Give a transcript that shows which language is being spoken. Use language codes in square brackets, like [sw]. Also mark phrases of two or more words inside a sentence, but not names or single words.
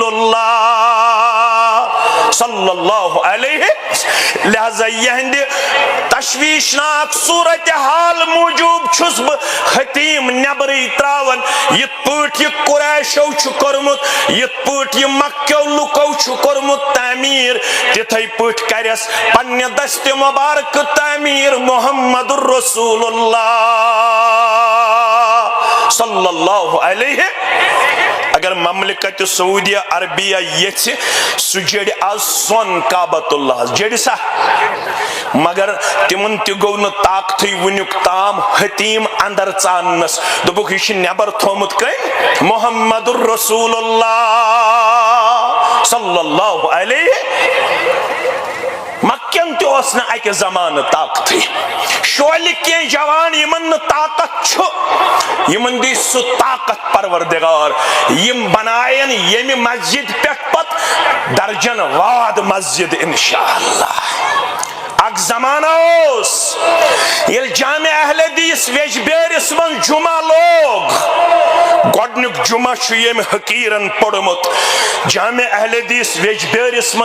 [ar] اللہ صلی اللہ علیہ [ks] لہذا یہندِ تشویشناک صورتحال موجوب چھُس بہٕ حتیٖم نٮ۪برٕے ترٛاوان یِتھ پٲٹھۍ یہِ قُریشو چھُ کوٚرمُت یِتھ پٲٹھۍ یہِ مکہٕ لُکو چھُ کوٚرمُت تعمیٖر تِتھے پٲٹھۍ کرٮ۪س پننہِ دستہِ مبارکہٕ تعمیٖر محمد رسول اللہ [ar] صلی اللہ علیہ [ks] اگر مملکت سعودیہ عربیہ یژھِ سُہ جڑِ آز سۄن کعبۃ اللہ جڑِ سا مگر تمن تہِ گوٚو نہٕ طاقتھٕے وُنیُک تام حتیٖم اندر ژاننس دوٚپُکھ یہِ چھُ نٮ۪بر تھوٚومُت کٔمۍ محمد رسول اللہ [ar] صلی اللہ علیہ [ks] مکین تہِ اوس نہٕ اکہِ زمانہٕ طاقتھٕے شولہِ کینٛہہ جوان یِمن نہٕ طاقت چھُ یِمن دی سُہ طاقت پروردگار یِم بناین ییٚمہِ مسجد پٮ۪ٹھ پتہٕ درجن واد مسجد انشاءاللہ اکھ زمانہ اوس ییٚلہِ جامع اہل حدیث ویجبیٲرِس منٛز جمعہ لوگ گۄڈنیُک جمعہ چھُ ییٚمہِ حقیٖرن پوٚرمُت جامع اہل حدیث ویجبیٲرِس منٛز